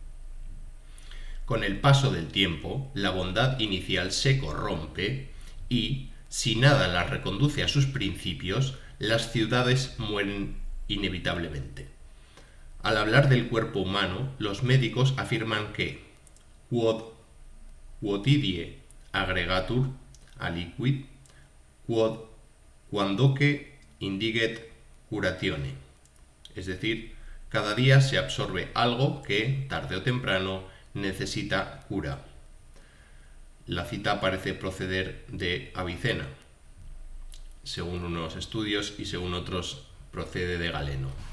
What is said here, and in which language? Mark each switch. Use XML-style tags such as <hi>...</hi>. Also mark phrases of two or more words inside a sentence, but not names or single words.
<es>Con el paso del tiempo, la bondad inicial se corrompe y, si nada la reconduce a sus principios, las ciudades mueren inevitablemente. Al hablar del cuerpo humano, los médicos afirman que</es> <la>quod quotidie agregatur aliquid, quod quandoque indiget curatione.</la> <es>Es decir, cada día se absorbe algo que, tarde o temprano, necesita cura. La cita parece proceder de Avicena, según unos estudios, y según otros procede de Galeno.</es>